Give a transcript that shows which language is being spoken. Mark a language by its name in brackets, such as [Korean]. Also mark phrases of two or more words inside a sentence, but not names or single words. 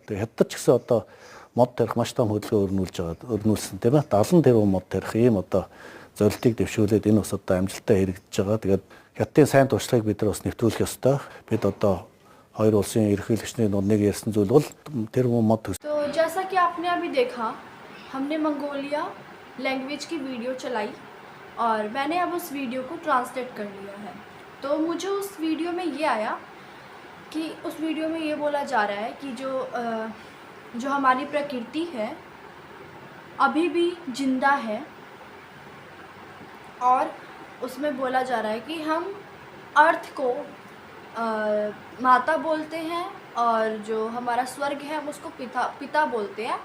[Mongolian] Тэгээ хятад ч гэсэн одоо мод тарих маш том хөдөлгөөн өрнүүлсэн тийм ээ. 70 тэрбум мод тарих ийм одоо зорилтыг дэвшүүлээд энэ бас одоо амжилттай хэрэгжиж байгаа. Тэгээд хятадын сайн туршлагыг бид нар бас нэвтрүүлэх ёстой. Бид одоо хоёр улсын ерөнхийлөгчний нэг ярьсан зүйл бол тэрбум мод. [Hindi] तो जैसा कि आपने अभी देखा, हमने मंगोलिया लैंग्वेज की वीडियो चलाई और मैंने अब उस वीडियो को ट्रांसलेट कर लिया है। तो मुझे उस वीडियो में ये आया कि उस वीडियो में ये बोला जा रहा है कि जो हमारी प्रकृति है अभी भी जिंदा है, और उसमें बोला जा रहा है कि हम अर्थ को माता बोलते हैं और जो हमारा स्वर्ग है हम उसको पिता बोलते हैं।